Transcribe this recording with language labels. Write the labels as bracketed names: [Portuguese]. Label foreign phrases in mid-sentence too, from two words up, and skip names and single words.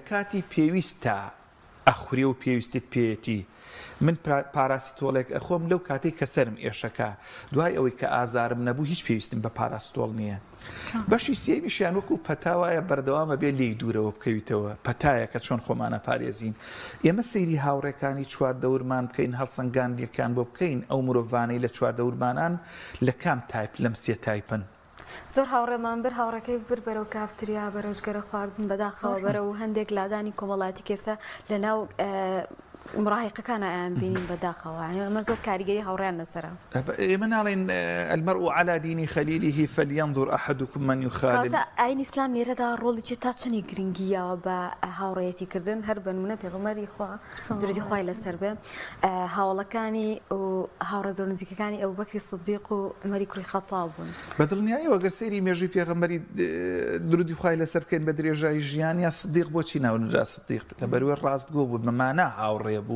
[Central Kurdish] کاتی پێویستە ئەخورێ و پێویستیت پێیەتی من پاراستۆڵێک ئەخۆم لەو کاتێک کە سەرم ئێشەکە دوای ئەوەی کە ئازارم نەبوو هیچ پێویستم بە پاراستۆڵ نییە بەشی سێمیشیان وەکو پەتاوایە بەردەوامە بێ لێی دوورەوە بکەویتەوە پەتایە کە چۆن خۆمانە پارێزین ئێمە سەیری هاوڕێکانی چواردەورمان بکەین هەڵسەنگاندیەکان بۆ بکەین ئەو مرۆڤانەی لە چواردەورمانان لە کام تایپ لەم سێ تایپن زۆر هاوڕێمان بر هاوڕەکەی بر بەرەو کافتریا بەرەوژگەرە خواردن بەداخەوە بەرە و هەندێک لادانی کۆمەڵاتی کێسە لە ناو مراهقەکانە ئەیان بینین بەداخەوە ئەمە زۆر کاریگەری هاوڕێیان لەسەرە ئێمە ناڵێن [Arabic] المەرء على دين خليله فلينظر أحدكم من يخالف [Central Kurdish] ئاین ئیسلام لێرەدا ڕۆڵی تا چەنی گرنگیەوە بە هاوڕێتی کردن هەر بە نمونە پێغەمبەری خوا درودی خوای لەسەر بێ هاوڵەکانی و هاوڕێ زۆر نزیکەکانی ئەبوبەکری سیدیق و عومەری کوڕی خەتاب بوون بەدڵنیاییەوە ئەگەر سەیری مێژووی پێغەمبەری درودی خوای لەسەر بکەین بە درێژایی ژیانیا سیدیق بۆچی ناونرا سیدیق لەبەروێ ڕاستگۆ بوو بەمانە هاوڕێ بوو